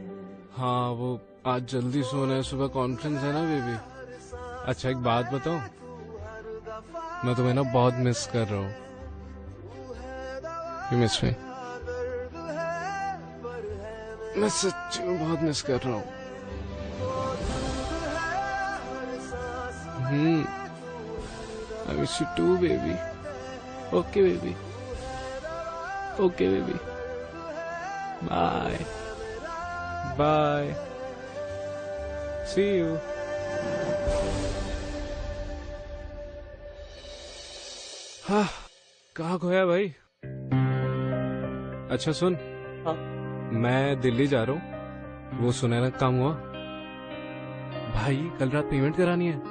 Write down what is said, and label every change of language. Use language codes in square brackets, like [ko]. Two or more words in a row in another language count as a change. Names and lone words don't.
[hi] हाँ, वो आज जल्दी सोना है, सुबह कॉन्फ्रेंस है ना बेबी। अच्छा, एक बात बताऊं, मैं तुम्हें ना बहुत मिस कर रहा हूँ। [en] You miss me? [hi] मैं सच्ची में बहुत मिस कर रहा हूँ। [en] I miss you too, baby. Okay, baby. Okay, baby. Bye. Bye. See you. [hi] हाँ, कहाँ खोया भाई? अच्छा सुन, हाँ? मैं दिल्ली जा रहा हूँ। वो सुनहरा काम हुआ? भाई कल रात पेमेंट करानी है।